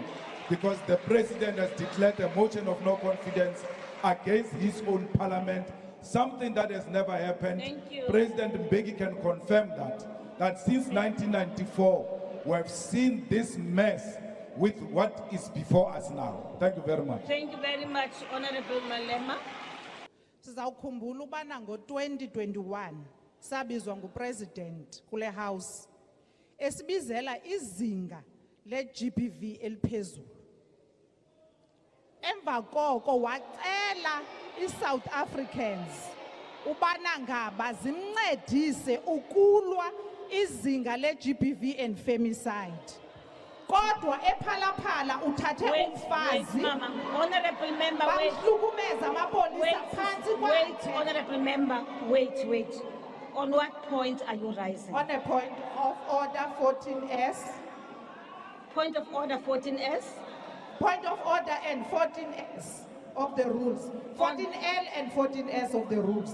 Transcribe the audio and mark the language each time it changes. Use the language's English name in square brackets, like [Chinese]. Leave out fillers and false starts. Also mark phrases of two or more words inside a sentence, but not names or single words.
[English] Because the President has declared a motion of no confidence against his own Parliament, something that has never happened. Thank you. President Mbeki can confirm that since 1994, we have seen this mess with what is before us now. Thank you very much. Thank you very much, Honorable Malema. [Xhosa] Sizawukhumbula ubana ngo-2021 sabizwa ngupresident kule house esibizela izinga le-GBV eliphezulu. Emva koko wacela i-South Africans ubana ngaba zimncedise ukulwa izinga le-GBV [English] and femicide. [Xhosa] Kodwa ephalaphala uthathe umfazi. Mama, [English] honorable member, wait. [Xhosa] Bamhlukumeza amapolisa phansi kwakhe. [English] Honorable member, wait. On what point are you rising? On a point of order 14S. Point of order 14S? Point of order and 14S of the rules. 14L and 14S of the rules.